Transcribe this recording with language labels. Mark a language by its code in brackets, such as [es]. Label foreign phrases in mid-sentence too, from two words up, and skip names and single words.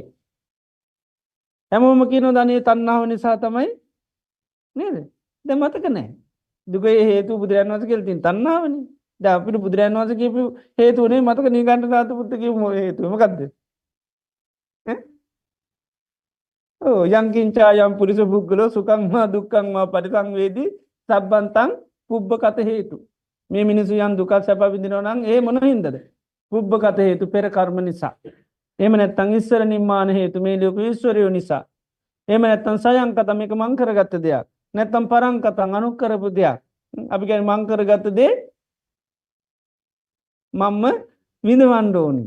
[si] හැමෝම කියනවා අනේ තණ්හාව නිසා තමයි නේද? දැන් මතක නැහැ. දුකේ හේතු බුදුරජාණන් වහන්සේ කියලා තියෙන තණ්හාවනේ. දැන් අපිට බුදුරජාණන් වහන්සේ කියපු හේතුනේ මතක නීගණ්ඨ පුත්ත කියපු හේතුව මොකද්ද? [pi] යං කිංචා යම් පුරිස පුද්ගලෝ සුඛං වා දුක්ඛං වා පරිසංවේදී සබ්බන්තං පුබ්බකත හේතු. [si] මේ මිනිසු යම් දුක සැප විඳිනවා නම් ඒ මොන හින්දාද? [pi] පුබ්බකත හේතු [si] පෙර කර්ම නිසා. එහෙම නැත්නම් ඊශ්වර නිර්මාණ හේතු මේ ලෝක ඊශ්වරයෝ නිසා. එහෙම නැත්නම් සයංකත මේක මං කරගත්ත දෙයක්. නැත්නම් පරංකතං අනුකරපු දෙයක්. අපි කියන්නේ මං කරගත්ත දේ මම්ම විඳවන්න ඕනේ.